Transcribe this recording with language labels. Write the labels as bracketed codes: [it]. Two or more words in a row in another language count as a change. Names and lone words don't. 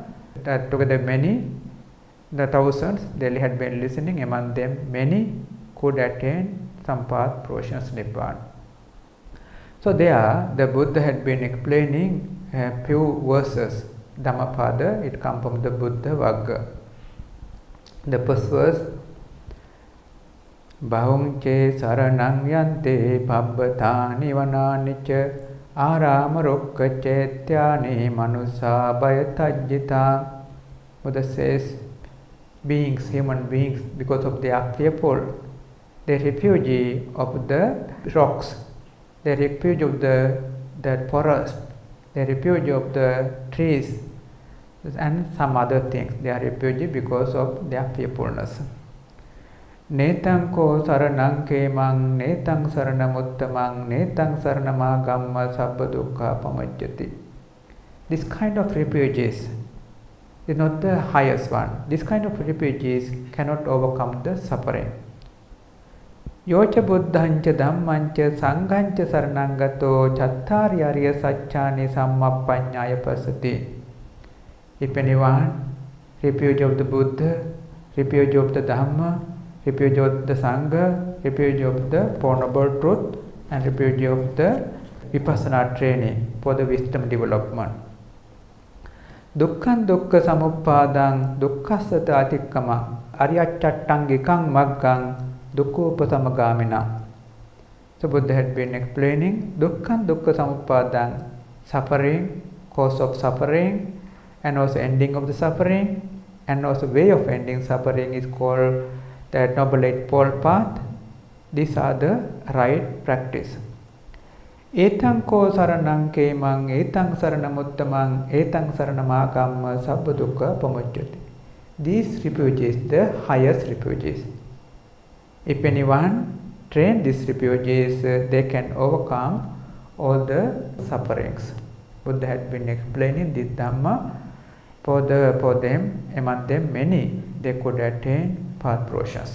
[en] That together many, the thousands, they had been listening. Among them, many could attain Sampath Proshans Nibbana. So there, the Buddha had been explaining a few verses. Dhammapada, it comes from the Buddha Vagga. The first verse, [pi] Bahung che saranang yante pabbata nivanani cha arama rokka chetyani manusa bhayatajjita. [en] Buddha says, beings, human beings, because of they are fearful, they refugee of the rocks, they refuge of the forest, they refuge of the trees and some other things. They are refugee because of their fearfulness. [pi] Netang ko saranang kemang, netang saranamuttamang, netang saranagamma sabba dukkha pamajjati. [en] This kind of refugees is not the highest one. This kind of refugees cannot overcome the suffering. [pi] Yocha buddhancha dhammancha sanghancha saranangato chattari arya satchani sammappanyaya pasati. [en] If anyone refuge of the Buddha, refuge of the Dhamma, refuge of the Sangha, refuge of the Four Noble Truth, and refuge of the Vipassana training for the wisdom development. [pi] Dukkhan dukkha samuppadang dukkhasata atikkama aryachattangikang maggang dukkhopasamagaminam. [en] So Buddha had been explaining [pi] dukkhan dukkha samuppadang, [en] suffering, cause of suffering, and also ending of the suffering, and also way of ending suffering is called the Noble Eightfold Path. These are the right practice. [pi] Etang ko saranang kemang, etang saranamuttamang, etang saranamakam sabba dukkha pamucchati. [en] These refuges, the highest refuges. If anyone train these refuges, they can overcome all the sufferings. Buddha had been explaining this Dhamma for them, among them many, they could attain path process.